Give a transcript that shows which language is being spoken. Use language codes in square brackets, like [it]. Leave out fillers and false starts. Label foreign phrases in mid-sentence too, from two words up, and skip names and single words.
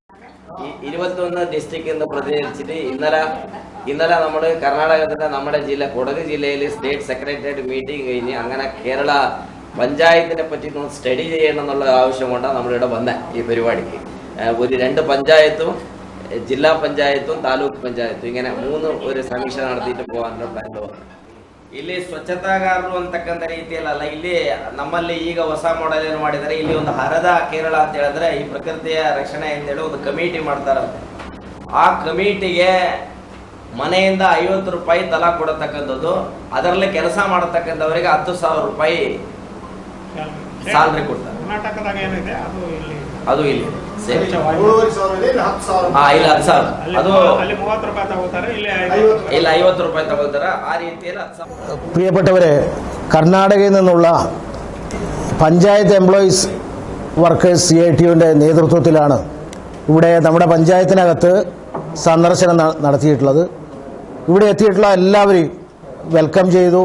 [ml] 21 ഡിസ്ട്രിക്ട് എന്ന് പ്രതിനിധീകരിച്ചിട്ട് ഇന്നലെ നമ്മൾ കർണാടകത്തിന്റെ നമ്മുടെ ജില്ല കൊടക് ജില്ലയിൽ [en] State Secretariat meeting [ml] കഴിഞ്ഞ് അങ്ങനെ കേരള പഞ്ചായത്തിനെ പറ്റി സ്റ്റഡി ചെയ്യണം എന്നുള്ള ആവശ്യം കൊണ്ടാണ് നമ്മളിവിടെ വന്ന ഈ പരിപാടിക്ക്. ഒരു 2 പഞ്ചായത്തും ജില്ലാ പഞ്ചായത്തും താലൂക്ക് പഞ്ചായത്തും ഇങ്ങനെ 3 ഒരു സമീക്ഷ നടത്തിയിട്ട് പോകാനുള്ള പ്ലാൻ വന്നു. [kn] ಇಲ್ಲಿ ಸ್ವಚ್ಛತಾಗಾರರು ಅಂತಕ್ಕಂಥ ರೀತಿಯಲ್ಲ, ಇಲ್ಲಿ ನಮ್ಮಲ್ಲಿ ಈಗ ಹೊಸ ಮಾಡೆಲ್ ಏನು ಮಾಡಿದರೆ, ಇಲ್ಲಿ ಒಂದು ಹರದ ಕೇರಳ ಅಂತ ಹೇಳಿದ್ರೆ ಈ ಪ್ರಕೃತಿಯ ರಕ್ಷಣೆ ಅಂತೇಳಿ ಒಂದು ಕಮಿಟಿ ಮಾಡ್ತಾರಂತೆ. ಆ ಕಮಿಟಿಗೆ ಮನೆಯಿಂದ 50 ರೂಪಾಯಿ ತಲಾ ಕೊಡತಕ್ಕಂಥದ್ದು, ಅದರಲ್ಲಿ ಕೆಲಸ ಮಾಡತಕ್ಕಂಥವರಿಗೆ 10,000 ರೂಪಾಯಿ ಸ್ಯಾಲರಿ ಕೊಡ್ತಾರೆ. ಕರ್ನಾಟಕದಾಗ ಏನಿದೆ ಅದು ಇಲ್ಲಿ ಇಲ್ಲಿ 10,000 ಅದು ಅಲ್ಲಿ 30 ರೂಪಾಯಿ ತಗೋತಾರೆ, ಇಲ್ಲಿ 50 ರೂಪಾಯಿ ತಗೋತಾರೆ. ಆ ರೀತಿಯಲ್ಲಿ 10,000. [ml] പ്രിയപ്പെട്ടവരെ, കർണാടകയിൽ നിന്നുള്ള പഞ്ചായത്ത് [en] employees workers [ml] CITUവിൻ്റെ നേതൃത്വത്തിലാണ് ഇവിടെ നമ്മുടെ പഞ്ചായത്തിനകത്ത് സന്ദർശനം നടത്തിയിട്ടുള്ളത്. ഇവിടെ എത്തിയിട്ടുള്ള എല്ലാവരെയും വെൽക്കം ചെയ്തു.